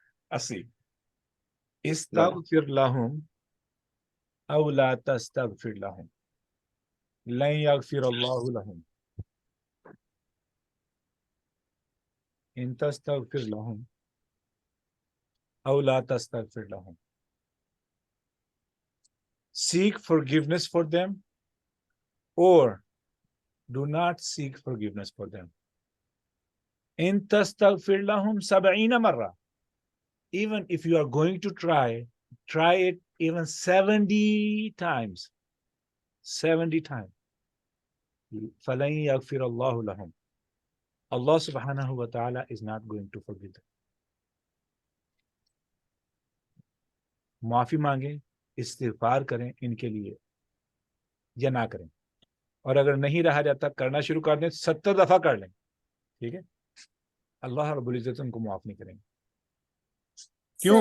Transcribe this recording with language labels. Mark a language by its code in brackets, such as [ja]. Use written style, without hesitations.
[ar] 80 استغفر لهم او لا تستغفر لهم لن يغفر الله لهم ان تستغفر لهم او لا تستغفر لهم. [en] Seek forgiveness for them or do not seek forgiveness for them. [ar] In tastaghfir lahum 70 marra. [en] Even if you are going to try it even 70 times. 70 times. [ar] فَلَن يَغْفِرَ اللَّهُ لَهُمْ. [en] Allah subhanahu wa ta'ala is not going to forgive them. [ur] معافی مانگیں, استغفار کریں ان کے لیے یا نہ کریں, اور اگر نہیں رہا جاتا کرنا شروع کر دیں, 70 دفعہ کر لیں, ٹھیک ہے, اللہ رب العزت ان کو معاف نہیں کریں گے. کیوں؟